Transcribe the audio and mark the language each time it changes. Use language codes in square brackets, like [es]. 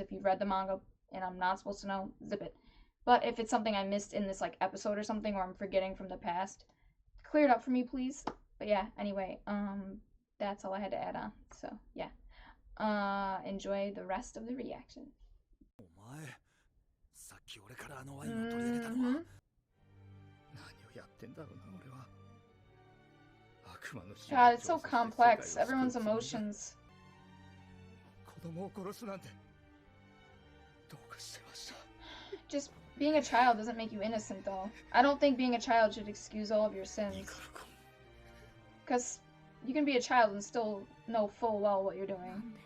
[en] If you've read the manga and I'm not supposed to know, zip it. But if it's something I missed in this like episode or something, or I'm forgetting from the past, clear it up for me, please. But yeah, anyway, that's all I had to add on. So yeah, enjoy the rest of the reaction. [ja] お前、さっき俺からあのワインを取り上げたのは、何をやってんだろうな俺は。悪魔の [en] God, it's so complex. Everyone's emotions. [ja] 子供を殺すなんてどうかしてました。 [en] Just being a child doesn't make you innocent, though. I don't think being a child should excuse all of your sins. Because you can be a child and still know full well what you're doing.